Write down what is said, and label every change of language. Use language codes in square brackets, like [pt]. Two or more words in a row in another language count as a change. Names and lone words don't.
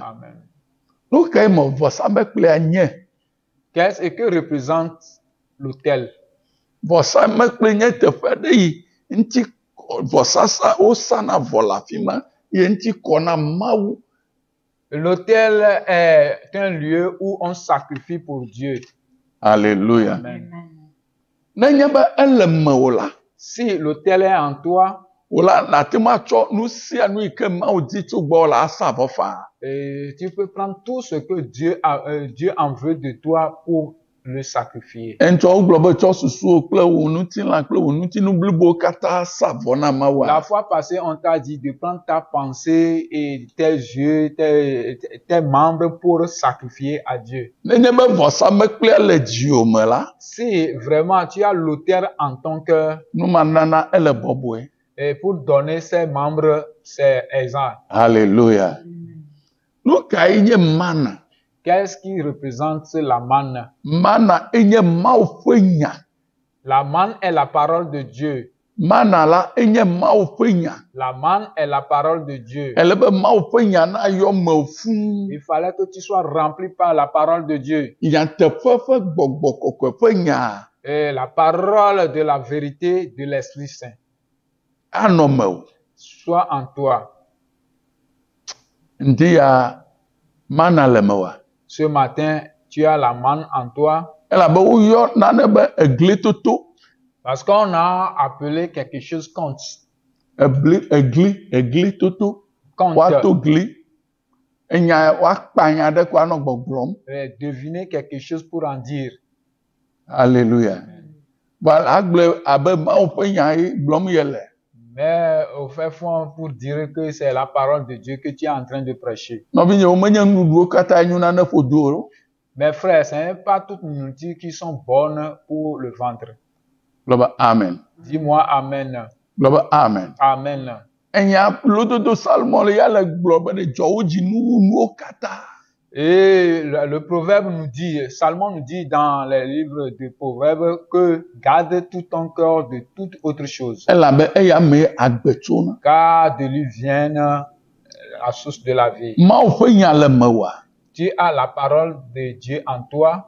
[ee] Amen. Nu ka me vɔsamekplia nye? [fr] Qu'est-ce que représente l'autel? [ee] Vɔsamekpli nye teƒe ɖe yi ŋuti vɔsasa wosana vɔ le afi ma ye ŋuti kɔna Mawu. [fr] L'autel est un lieu où on sacrifie pour Dieu. Alléluia. Amen. [ee] Nenye be ele mewò la, [fr] Si l'autel est en toi, [ee] wòla nàte ma tsɔ nu sia nu yi ke Mawu di tso gbɔ la asa vɔ faa. [fr] et tu peux prendre tout ce que Dieu en veut de toi pour le sacrifier. [ee] Ŋtsɔ wogblɔ be tsɔ susuwo kple wò ŋutilã kple wò ŋutinu blibowo katã sa vɔ na Mawu. [fr] La fois passée, on t'a dit de prendre ta pensée et tes yeux, tes membres pour sacrifier à Dieu. [ee] Nenye be vɔsamekplia le dziwò me la, [fr] Si vraiment tu as l'autel en ton cœur, [ee] numanana ele bɔbɔe. [fr] et pour donner ses membres, c'est exempt. Alléluia. [ee] Nu ka ye nye mana? [fr] Qu'est-ce qui représente la manne? [ee] Mana enye Mawu ƒe nya. [fr] La manne est la parole de Dieu. [ee] Mana la enye Mawu ƒe nya. [fr] La manne est la parole de Dieu. [ee] Ele be Mawu ƒe nya na yɔ me fũu. [fr] Il fallait que tu sois rempli par la parole de Dieu. [ee] Nyateƒe ƒe gbɔgbɔ kɔkɔe ƒe nya [fr] Et la parole de la vérité de l'Esprit Saint [ee] anɔ mewò. [fr] soit en toi. [ee] Ŋdi ya mana le mewòa. [fr] Ce matin, tu as la manne en toi. [ee] Elabe woyɔ nane be eglitoto. [fr] Parce qu'on a appelé quelque chose compte. [ee] Eglitoto. Woato [fr] Compte. [ee] gli. Enya woakpa nya ɖe ko anɔ gbɔgblɔm. [fr] Deviner quelque chose pour en dire. Alléluia. Voilà, [ee] agblɔ abe Mawu ƒe nya ye gblɔm yele. [fr] Mais au fait fond, pour dire que c'est la parole de Dieu que tu es en train de prêcher. [ee] Nɔvinye womenye nuɖuɖuwo katã nyo nane ƒodo o. [fr] Mes frères, ce n'est pas toutes les nourritures qui sont bonnes pour le ventre. [ee] Gblɔ be amen. [fr] Dis-moi Amen. [ee] Gblɔ be amen. Amen. Enya lododo Salomon le ya le gblɔ be ne dzɔ wo dzi nuwo katã. [fr] Et le proverbe nous dit, Salomon nous dit dans les livres de proverbes que garde tout ton cœur de toute autre chose. Car de lui viennent la source de la vie. Tu as la parole de Dieu en toi.